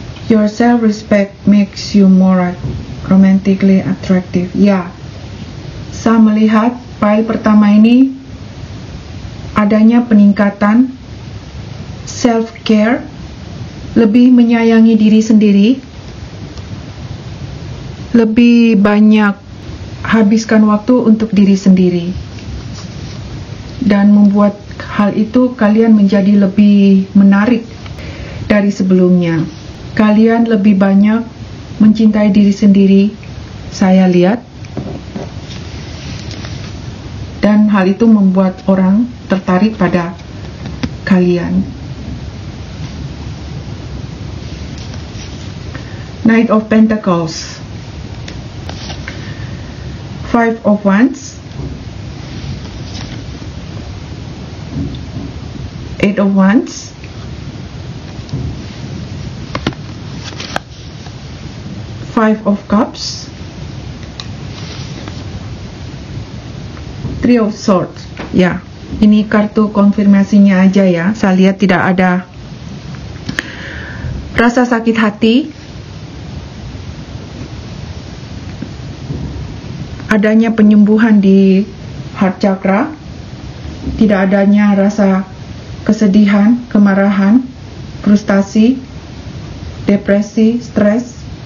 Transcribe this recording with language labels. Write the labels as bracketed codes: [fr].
[en] Your self-respect makes you more romantically attractive. [id] Ya, saya melihat file pertama ini adanya peningkatan self-care, lebih menyayangi diri sendiri, lebih banyak habiskan waktu untuk diri sendiri, dan membuat hal itu kalian menjadi lebih menarik dari sebelumnya. Kalian lebih banyak mencintai diri sendiri, saya lihat, dan hal itu membuat orang tertarik pada kalian. [en] Knight of Pentacles, Five of Wands, Eight of Wands, Five of Cups, Three of Swords. [id] Ya, ini kartu konfirmasinya aja ya. Saya lihat tidak ada rasa sakit hati, adanya penyembuhan di heart chakra, tidak adanya rasa kesedihan, kemarahan, frustasi, depresi, stres,